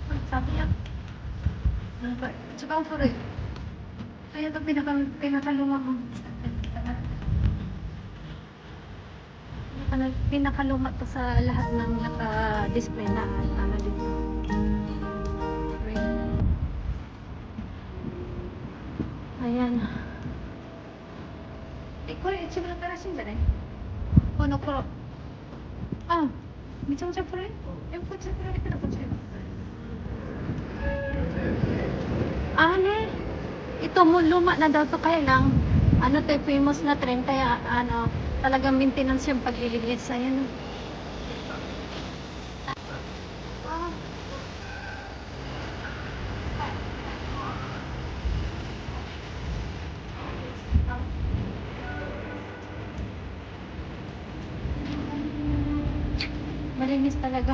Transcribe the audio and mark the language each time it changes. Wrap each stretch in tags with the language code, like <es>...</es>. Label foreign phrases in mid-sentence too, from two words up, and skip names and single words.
<tl>sabi niya. Tsaka ako rin. Kaya ito pinakaluma ko. Pinakaluma to sa lahat ng naka-display na ano dito. Ayan.</tl> <ja>これ一番新しいんじゃないこの頃。あ、めちゃめちゃ古いこっち比べたらこっち。</ja> <tl>Ito mo luma na daw to kaya lang ano to famous na trend kaya ano talagang maintenance yung paglilinis ayan. Ah. Malinis talaga.</tl>